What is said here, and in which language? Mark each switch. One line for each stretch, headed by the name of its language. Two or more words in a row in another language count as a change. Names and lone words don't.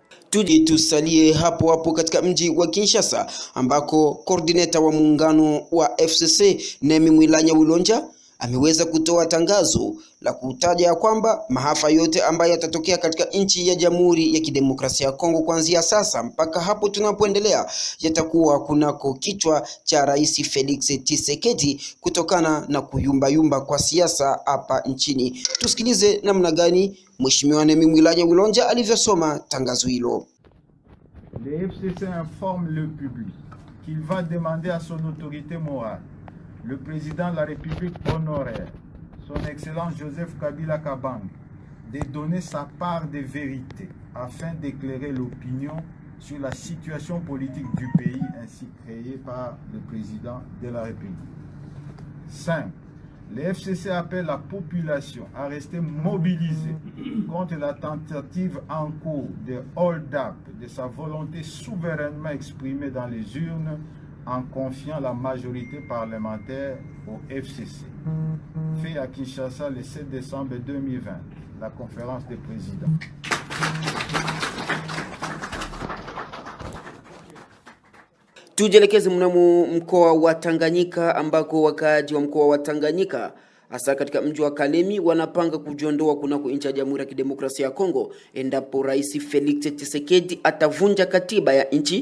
Swahili: Tusalie hapo katika mji wa Kinshasa ambako coordinator wa muungano wa FCC Nemi Mwilanya Wilonja ameweza kutoa tangazo la kutaja kwamba maafa yote ambayo yatatokea katika nchi ya Jamhuri ya Kidemokrasia ya Kongo kuanzia sasa mpaka hapo tunapoendelea yatakuwa kunako kichwa cha Rais Felix Tshisekedi kutokana na kuyumbayumba kwa siasa hapa nchini. Tusikilize namna gani Mheshimiwa Nemi Mwilanya Wilonja alivyosoma tangazo hilo.
French: Le FCC informe le public qu'il va demander à son autorité morale le président de la République honoraire, son Excellence Joseph Kabila Kabang, de donner sa part de vérité afin d'éclairer l'opinion sur la situation politique du pays ainsi créée par le président de la République. 5. Le FCC appelle la population à rester mobilisée contre la tentative en cours de hold-up de sa volonté souverainement exprimée dans les urnes en confiant la majorité parlementaire au FCC. Fait à Kinshasa le 7 décembre 2020, la conférence des présidents.
Swahili: Tujelekeze mnamo mkoa wa Tanganyika ambako wakaaji wa mkoa wa Tanganyika hasa katika mji wa Kalemi wanapanga kujiondoa kunako nchi ya Jamhuri ya Kidemokrasia ya Kongo endapo Rais Felix Tshisekedi atavunja katiba ya nchi.